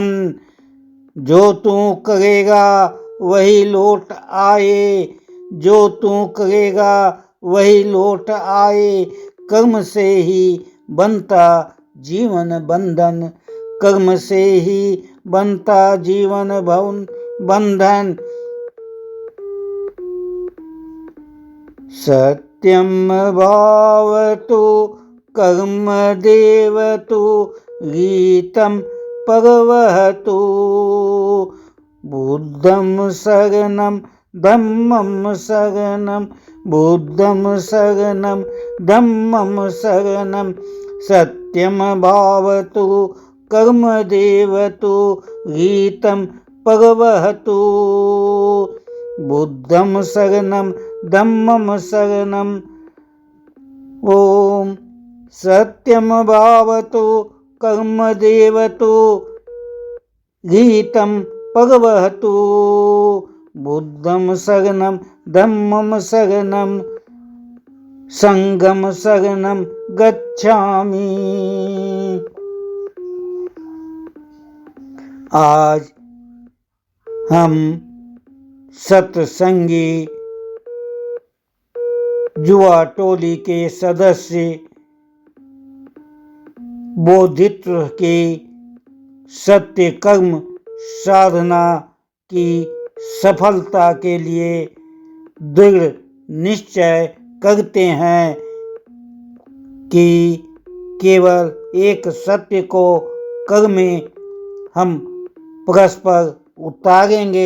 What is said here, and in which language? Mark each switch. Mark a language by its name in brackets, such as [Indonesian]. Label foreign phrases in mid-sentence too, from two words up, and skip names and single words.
[Hindi] जो तू करेगा वही लौट आए, जो तू करेगा वही लौट आए। कर्म से ही बनता जीवन बंधन, कर्म से ही बनता जीवन बंधन। [Sanskrit] सत्यम भावतु कर्म देवतु गीतम प्रवहतु। [Pali] बुद्धं शरणं धम्मं शरणं बुद्धं शरणं धम्मं शरणं। [Sanskrit] सत्यम भावतु कर्म देवतु गीतम प्रवहतु। [Pali] बुद्धं शरणं धम्मं शरणं। [Sanskrit] ओम सत्यम भावतु कर्म देवतु गीतम प्रवहतु। [Pali] बुद्धं शरणं धम्मं शरणं संघं शरणं गच्छामि। [Hindi] आज हम सत्संगी युवा टोली के सदस्य बोधित्व के सत्य कर्म साधना की सफलता के लिए दृढ़ निश्चय करते हैं कि केवल एक सत्य को कर्म में हम परस्पर उतारेंगे।